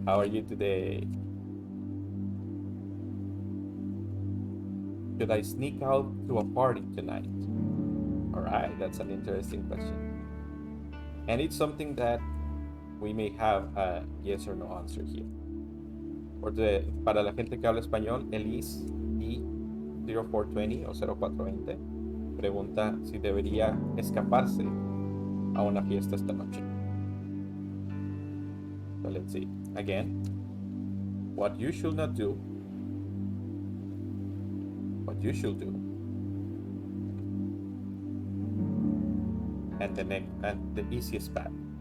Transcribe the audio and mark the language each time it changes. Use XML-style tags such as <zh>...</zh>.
<en>How are you today? Should I sneak out to a party tonight? All right, that's an interesting question. And it's something that we may have a yes or no answer here.</en> <es>Para la gente que habla español, Elise y 0420 o 0420 pregunta si debería escaparse a una fiesta esta noche.</es> <en>So let's see. Again, what you should not do, what you should do, and the easiest path.</en>